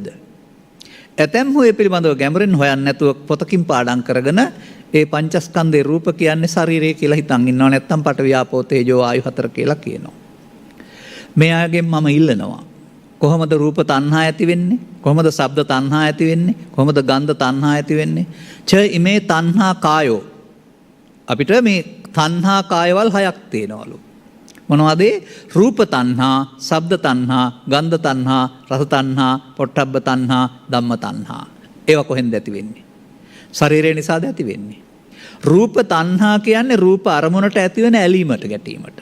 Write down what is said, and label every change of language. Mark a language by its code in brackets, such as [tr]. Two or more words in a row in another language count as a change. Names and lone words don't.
[si] ඇතැම්හු ඒ පිළිබඳව ගැඹුරින් හොයන්නේ නැතුව පොතකින් පාඩම් කරගෙන ඒ පංචස්කන්ධේ රූප කියන්නේ ශරීරය කියලා හිතන් ඉන්නව නැත්නම් පඨවි ආපෝ තේජෝ ආයු හතර කියලා කියනවා. මේ අයගෙන් මම ඉල්ලනවා. කොහොමද රූප තණ්හා ඇති වෙන්නේ? කොහොමද ශබ්ද තණ්හා ඇති වෙන්නේ? කොහොමද ගන්ධ තණ්හා ඇති වෙන්නේ? [pi] ච ඉමේ තණ්හා කායෝ. [si] අපිට මේ තණ්හා කායවල 6ක් තියෙනවලු. මොනවද? රූප තණ්හා, ශබ්ද තණ්හා, ගන්ධ තණ්හා, රස තණ්හා, පොට්ටබ්බ තණ්හා, ධම්ම තණ්හා. ඒවා කොහෙන්ද ඇති වෙන්නේ? ශරීරය නිසාද ඇති වෙන්නේ. රූප තණ්හා කියන්නේ රූප අරමුණට ඇති වෙන ඇලීමට ගැටීමට.